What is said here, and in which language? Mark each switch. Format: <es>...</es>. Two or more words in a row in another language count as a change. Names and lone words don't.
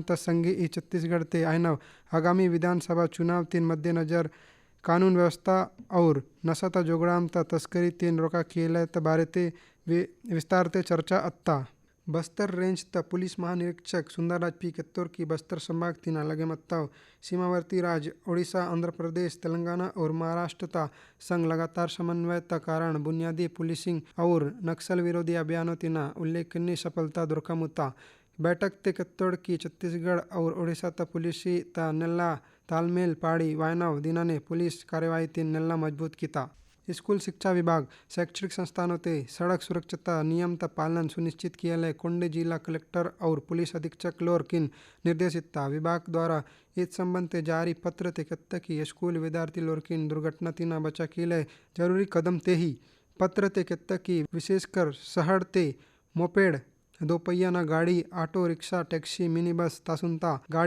<gon>त संगे ई छत्तीसगढ़ ते आयनव</gon> <hi>आगामी विधानसभा चुनाव</hi> <gon>तीन मद्देनजर</gon> <hi>कानून व्यवस्था और नशा</hi> <gon>त जोगड़ाम त तस्करी तीन रोका किए त बारे ते विस्तार ते चर्चा अत्ता बस्तर रेंज त</gon> <hi>पुलिस महानिरीक्षक</hi> <gon>सुंदरराज पी कित्तौर की बस्तर संभाग तीना लगे मत्ताव</gon> <hi>सीमावर्ती राज्य</hi> <gon>ओडिशा आंध्र प्रदेश तेलंगाना और महाराष्ट्र ता संग</gon> <hi>लगातार समन्वय</hi> <gon>त कारण</gon> <hi>बुनियादी पुलिसिंग और नक्सल विरोधी अभियानों</hi> <gon>तीना</gon> <hi>उल्लेखनीय सफलता</hi> <gon>दुर्कमुता बैठक ते कित्तौर की छत्तीसगढ़ और ओडिशा त पुलिसी ता नेल्ला तालमेल पाड़ी वायनाव दिनाने पुलिस कार्यवाही तीन नेल्ला मजबूत किता</gon> <hi>स्कूल शिक्षा विभाग शैक्षणिक संस्थानों</hi> <gon>ते</gon> <hi>सड़क सुरक्षता नियम</hi> <gon>त</gon> <hi>पालन सुनिश्चित किया</hi> <gon>लय कोंडे</gon> <hi>जिला कलेक्टर और पुलिस अधीक्षक</hi> <gon>लोर किन निर्देशित</gon> <hi>विभाग द्वारा इस संबंध</hi> <gon>ते</gon> <hi>जारी पत्र</hi> <gon>ते कत्ता की स्कूल विद्यार्थी लोर किन दुर्घटना तीना बचा की लय जरूरी कदम ते ही पत्र ते कत्ता की विशेषकर शहर ते मोपेड दोपहिया ना गाड़ी ऑटो रिक्शा टैक्सी मिनी बस तासुनता गाड़ी</gon>